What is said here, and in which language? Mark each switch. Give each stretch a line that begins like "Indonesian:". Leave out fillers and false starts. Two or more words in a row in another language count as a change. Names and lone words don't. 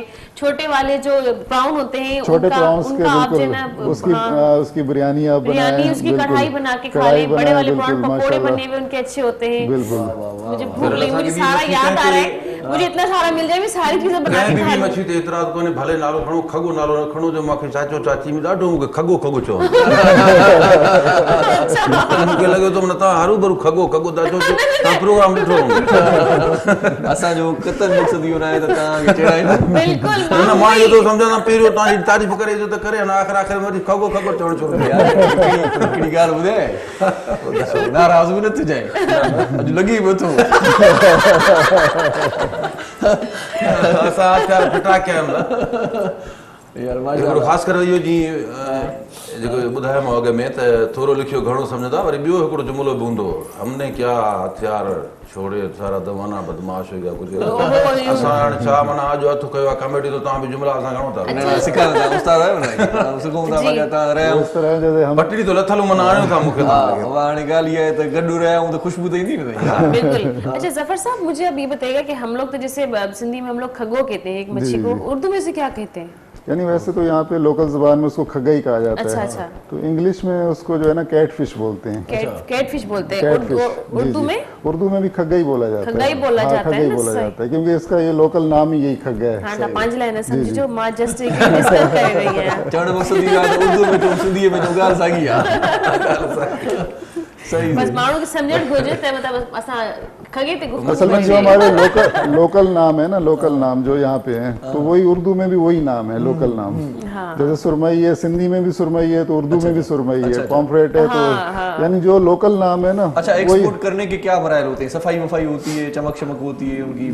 Urdu: چھوٹے والے جو پراؤن ہوتے ہیں, چھوٹے پراؤنز کے اس کی بریانی آپ بنائیں, اس کی کڑاہی بنا کے کھا لیں. بڑے والے پراؤن پکوڑے بنے ہوئے ان کے اچھے ہوتے ہیں۔ مجھے بھوک لگی، مجھے سارا یاد آ رہا ہے. مجھے اتنا سارا مل جائے، میں ساری چیزیں بنا کے کھا لوں.
Sindhi: मछली ते एतराज कोने, भले नालो खणो, खगो नालो न खणो, जो माखे चाचो चाची में ॾाढो मूंखे खगो खगो चओ। मूंखे लॻे थो न तव्हां हरू भरू खगो ता चओ, तव्हां प्रोग्राम ॾिठो असांजो कतन मक़सद इहो न आहे त तव्हांखे चढ़ाईंदा। बिल्कुल न मां इहो थो सम्झां पहिरियों तव्हांजी तारीफ़ करे इज़त करे, न आख़िर में वरी खगो चवणु छो। हिकिड़ी ॻाल्हि ॿुधाए, नाराज़ बि न थिजांइ, अॼु लॻी बि थो। असां हथियार फिटा कया यार हिकिड़ो ख़ासि करे इहो जीअं जेको ॿुधायोमांव अॻ में त थोरो लिखियो घणो सम्झंदा, वरी ॿियो हिकिड़ो जुमिलो बि हूंदो,
Urdu: ہم نے کیا ہتھیار چھوڑے سارا دوانہ بدمعاش ہوا کجھ.
Sindhi: असां हाणे छा माना अॼु हथु कयो आहे कॉमेडी, तो तव्हां बि जुमिला असां घणो था सिखायो था, उस्ताद आहियो न, सिखूं था मगर तव्हां रहिया
Urdu: اس طرح جیسے ہم
Sindhi: पटड़ी तो लथल मन आणियो था मूंखे। हाणे ॻाल्हि इहा आहे त गॾु रहिया हूं त खुशबू त ईंदी न। बिल्कुल।
Urdu: اچھا ظفر صاحب، مجھے اب یہ بتائیے گا کہ ہم لوگ تو جیسے سندھی میں ہم لوگ کھگو کہتے ہیں ایک مچھی کو، اردو میں سے کیا کہتے ہیں? یعنی ویسے تو یہاں پے لوکل زبان میں اس کو کھگئی کہا جاتا ہے. اچھا. تو انگلش میں اس کو جو ہے نا
English: cat fish
Urdu: بولتے ہیں.
English: cat fish
Urdu: بولتے ہیں۔ اردو میں? اردو میں بھی کھگئی بولا جاتا ہے. کھگئی بولا جاتا ہے, بولا جاتا ہے کیونکہ اس کا یہ لوکل نام ہی یہی کھگا ہے. ہاں، پانچ لائن سمجھو، ماں
English: just discuss
Urdu: کر رہی ہے.
Sindhi: चवण मक़सद इहो आहे त उर्दू में चऊं, सिंधीअ में चऊं, ॻाल्हि साॻी आहे। सही बस माण्हू खे सम्झण घुरिजे त मतलब असां खगे ते गुफ्तगू।
Urdu: اصل میں جو ہمارے لوکل نام ہے نا، لوکل نام جو یہاں پے ہے، تو وہی اردو میں بھی وہی نام ہے، لوکل نام. جیسے سرمئی ہے، سندھی میں بھی سرمئی ہے، تو اردو میں بھی سرمئی ہے. پامفریٹ ہے، تو یعنی جو لوکل نام ہے نا. اچھا، ایکسپورٹ کرنے کے کیا مراحل ہوتے ہیں؟ صفائی وفائی ہوتی ہے، چمک ہوتی ہے ان کی?